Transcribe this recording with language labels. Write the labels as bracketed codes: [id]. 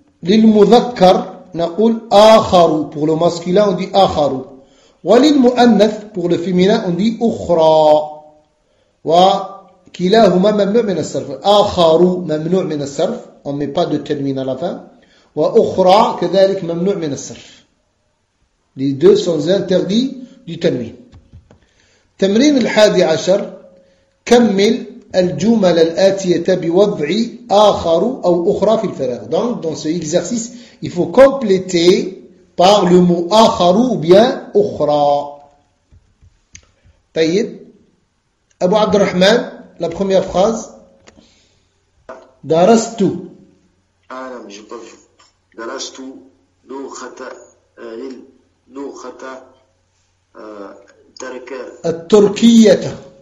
[ar] للمذكر نقول آخر [fr] pour le masculin on dit [ar] آخر وللمؤنث [fr] pour le féminin on dit [ar] أخرى وكلاهما ممنوع من الصرف آخر ممنوع من الصرف [fr] on met pas de tenuine à la fin [ar] وأخرى كذلك ممنوع من الصرف [fr] les deux sont interdits du tenuine [ar] تمرين الحادي عشر كمل الجمل الآتية بوضع آخر أو أخرى في الفراغ. [fr] Donc dans ce exercice, il faut compléter par le mot آخر ou bien أخرى. [ar] طيب. [fr] أبو عبد الرحمن, la première phrase. [ar] درست. أعلم جبر. درست لغة لغة ترك. التركية.